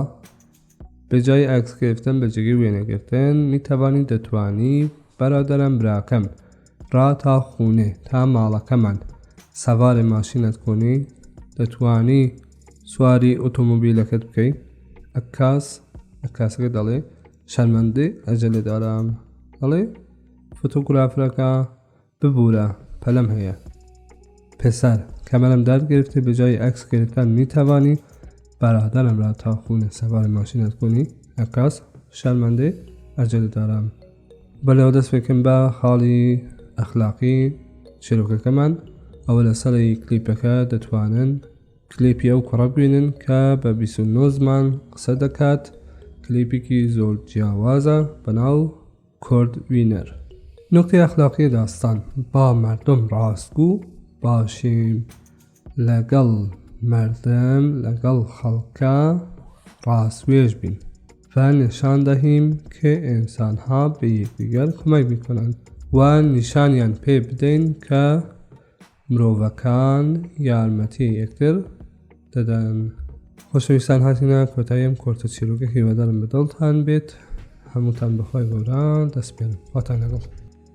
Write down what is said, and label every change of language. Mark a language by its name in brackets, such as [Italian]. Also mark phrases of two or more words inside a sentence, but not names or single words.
[Persian] به جای عکس گرفتن [Central Kurdish] به جێگەی وێنەگرتن [Persian] می توانی دەتوانی برادرم براکەم را تا خونه [Central Kurdish] تا ماڵەکەمان [Persian] سوار ماشینت کنی؟ [Central Kurdish] دەتوانی سواری ئۆتۆمۆبیلەکەت بکەی؟ عەکاسەکە دەڵێ [Persian] شەرمەندەی ئەجەلێ دارم. [Central Kurdish] دەڵێ فۆتۆگرافەرەکە ببورە پەلەم هەیە. [Persian] پسر کمرم درد گرفته، به جای عکس گرفتن می توانی برادرم را تا خونه سوار ماشینت کنی؟ عەکاس شەرمەندەی ئەجەلێ دارم. [Central Kurdish] بەلەوە دەست پێکەم بە خاڵی ئەخلاقی چیرۆکەکەمان. ئەوە لە سەری کلیپەکە دەتوانن کلیپی ئەو کوڕە ببینن کە بە 29 زمان قسە دەکات. کلیپێکی زۆر جیاوازە بەناو کورد وینەر. [Persian] نکتەی ئەخلاقی داستان: با مردم ڕاستگو باشیم، [Central Kurdish] لەگەڵ مردم لەگەڵ خەڵکە ڕاستوێژ بین و [Persian] نشان دهیم که انسانها به یکدیگر کمک میکنند [Central Kurdish] و نیشانیان پێ بدەین کە مرۆڤەکان یارمەتی یەکتر دەدەن. خۆشەویستان هاتینە کۆتایی ئەم کۆرتە چیرۆکە. هیوادارم بەدڵتان بێت. هەمووتان بەخوای گەورە دەست پێن. خواتان لەگەڵ.